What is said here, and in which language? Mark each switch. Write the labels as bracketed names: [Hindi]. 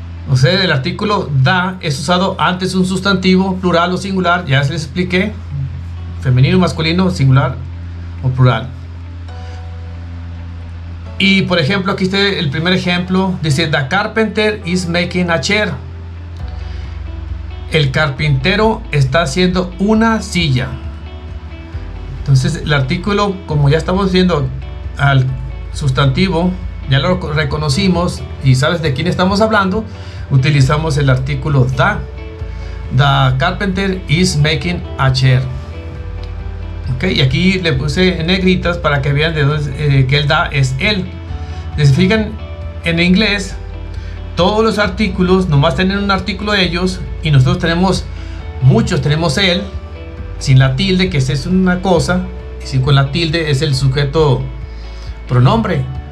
[Spanish] O sea, el artículo da es usado antes de un sustantivo, plural o singular. Ya les expliqué. Femenino, masculino, singular o plural. Y por ejemplo, aquí está el primer ejemplo. [English] Dice, the carpenter is making a chair. [Spanish] El carpintero está haciendo una silla. Entonces el artículo, como ya estamos viendo al sustantivo, ya lo reconocimos y sabes de quién estamos hablando, utilizamos el artículo the. [English] The carpenter is making a chair. [Spanish] Okay, y aquí le puse en negritas para que vean de dónde, que el da es él. Si se fijan, en inglés todos los artículos nomás tienen un artículo de ellos, y nosotros tenemos muchos. Tenemos él sin la tilde, que es una cosa, y sin con la tilde es el sujeto pronombre.